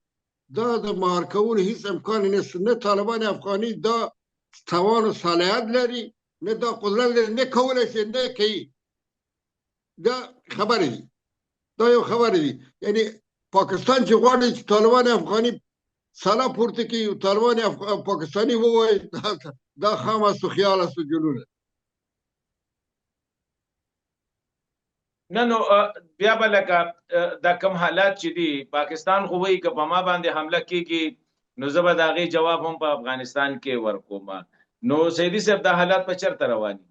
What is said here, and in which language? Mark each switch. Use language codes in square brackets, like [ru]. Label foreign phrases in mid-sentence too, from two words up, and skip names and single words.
[ps] دا د مهار کولو هیڅ امکان نشته. نه طالبان افغاني دا توان او صلاحیت لري، نه دا قدرت لري، نه کولی شي، نه کوي. دا خبرې دي، دا یو خبرې دي. یعنی پاکستان چې غواړي چې طالبان افغاني سالا پورته کې طالبان پاکستاني ووایي دا [fa] خام است و خیال است و جنونه. [ps] نه نو بیا به لکه دا کم حالات چې دي پاکستان خو وایي که په ما باندې حمله کېږي نو زه به د هغې جواب هم په افغانستان کې ورکوم. نو سیدي صاحب دا حالات په چېرته روان دي؟